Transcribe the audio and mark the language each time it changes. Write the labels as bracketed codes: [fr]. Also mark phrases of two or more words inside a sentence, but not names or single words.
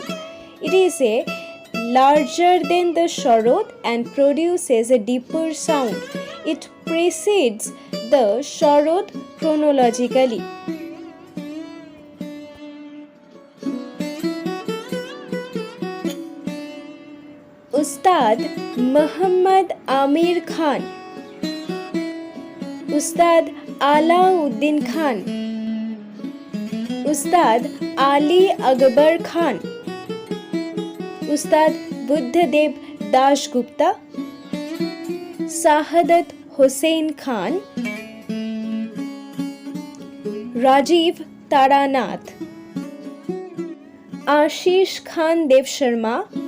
[en] It is larger than the Sarod and produces a deeper sound. It precedes the Sarod chronologically. Ustad Muhammad Ameer Khan, Ustad Alauddin Khan, Ustad Ali Akbar Khan, Ustad Buddhadev Das Gupta, Sahadat Hossain Khan, Rajeev Taranath, Ashish Khan Dev Sharma,